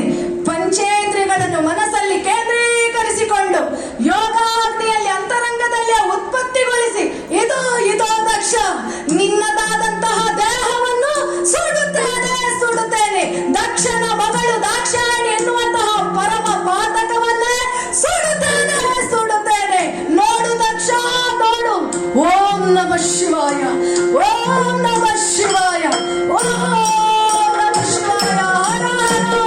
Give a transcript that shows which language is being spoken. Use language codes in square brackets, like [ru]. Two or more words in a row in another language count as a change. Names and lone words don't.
[kn] ಪಂಚೇಂದ್ರಿಯಗಳನ್ನು ಮನಸ್ಸಲ್ಲಿ ಕೇಂದ್ರೀಕರಿಸಿಕೊಂಡು ಯೋಗಾಗ್ನಿಯಲ್ಲಿ ಅಂತರಂಗದಲ್ಲಿ ಉತ್ಪತ್ತಿಗೊಳಿಸಿ ಇದೋ ದಕ್ಷ ನಿನ್ನದಾದಂತಹ ದೇಹವನ್ನು ಸುಡುತ್ತೇನೆ. ದಕ್ಷನ ಮಗಳು ದಾಕ್ಷಾಯಣಿ ಎನ್ನುವಂತಹ ಪರಮ ಪಾತಕವನ್ನೇ ಸುಡುತ್ತೇನೆ. ನೋಡು ದಕ್ಷ, ನೋಡು. [sa] ಓಂ ನಮಃ ಶಿವಾಯ, ಓಂ ನಮಃ ಶಿವಾಯ, ಓಂ ನಮಃ ಶಿವಾಯ. ಹರ ಹರ